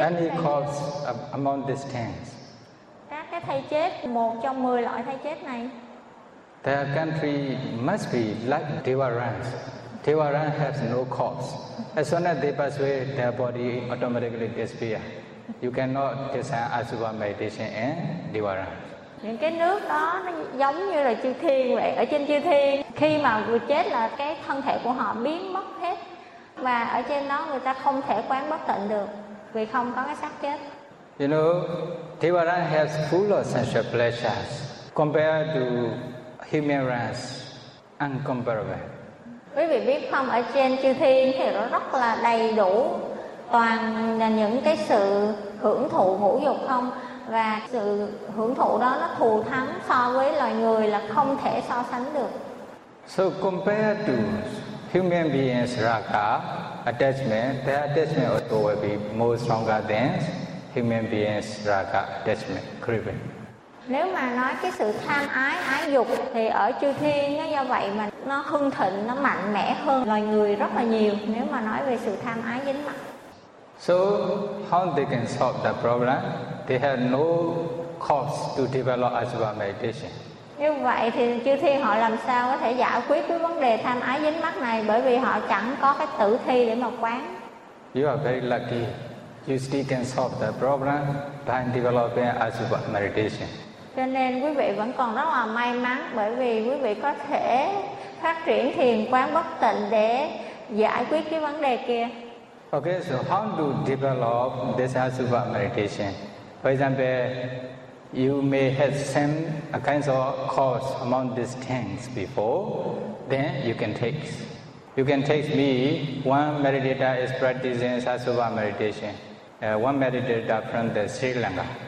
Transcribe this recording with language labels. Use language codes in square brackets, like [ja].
[en] any corpse among these things? [vi] Cái thay chết, một trong 10 loại thay chết này. [en] The country must be like Devarans. Devarans has no corpse. As soon as they pass away, their body automatically disappears. You cannot design asupa meditation in Devarans. [vi] Những cái nước đó nó giống như là chư thiên vậy. Ở trên chư thiên, khi mà vừa chết là cái thân thể của họ biến mất hết. Và ở trên đó người ta không thể quán bất tịnh được vì không có cái xác chết. [en] You know, Devarans has full of sensual pleasures compared to human race, uncomparable. [vi] Quý vị biết không, ở trên chư thiên thì nó rất là đầy đủ toàn là những cái sự hưởng thụ ngũ dục không? Và sự hưởng thụ đó nó thù thắng so với loài người là không thể so sánh được. [en] So compared to human beings, raka, attachment, their attachment also will be more stronger than human beings, raka, attachment, craving. [vi] Nếu mà nói cái sự tham ái dục thì ở chư thiên nó do vậy mà nó hưng thịnh, nó mạnh mẽ hơn loài người rất là nhiều nếu mà nói về sự tham ái dính mắc. [en] So how they can solve the problem? They have no cause to develop asupa meditation. [vi] Như vậy thì chư thiên họ làm sao có thể giải quyết cái vấn đề tham ái dính mắc này, bởi vì họ chẳng có cái tử thi để mà quán. [en] You are very lucky. You still can solve the problem by developing asupa meditation. [vi] Cho nên quý vị vẫn còn rất là may mắn, bởi vì quý vị có thể phát triển thiền quán bất tịnh để giải quyết cái vấn đề kia. [en] Okay, so how to develop this asupa meditation? For example, you may have seen a kind of course among these things before, then you can take. You can take me, one meditator is practicing asupa meditation, one meditator from the Sri Lanka.